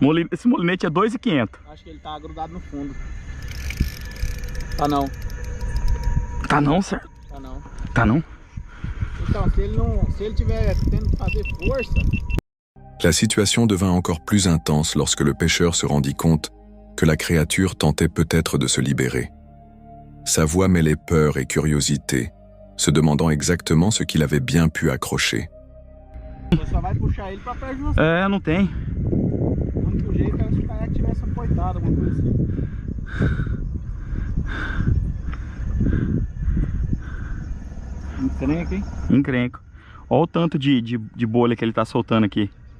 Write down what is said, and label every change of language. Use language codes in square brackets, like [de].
[pt] Esse molinete é 2.500. Acho que ele tá grudado no fundo. Tá não. Tá não, certo? Tá não. Tá não? Então, se ele tiver tendo que fazer força... [fr] La situation devint encore plus intense lorsque le pêcheur se rendit compte que la créature tentait peut-être de se libérer. Sa voix mêlait peur et curiosité, se demandant exactement ce qu'il avait bien pu accrocher. [pt] Você só vai puxar ele pra perto de você. É, não tem. O único jeito é se o caiaque tivesse apoiado, alguma coisa assim. Encrenca, hein? Encrenco. Olha o tanto de bolha que ele tá soltando aqui.